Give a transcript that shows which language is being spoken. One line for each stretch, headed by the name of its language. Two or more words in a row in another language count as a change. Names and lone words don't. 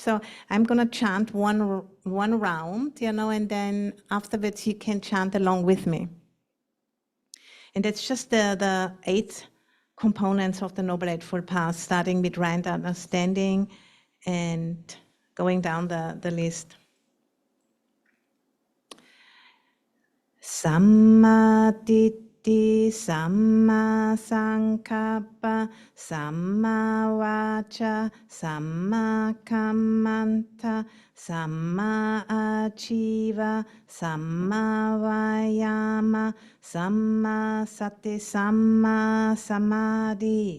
English: So I'm going to chant one round, you know, and then afterwards you can chant along with me. And that's just the 8 components of the Noble Eightfold Path, starting with right understanding and going down the list.
Pali: Samma Ditti, Samma Sankappa, Samma Vaca, Samma Kammanta, Samma Achiva, Samma Vayama, Samma Sati, Samma Samadhi.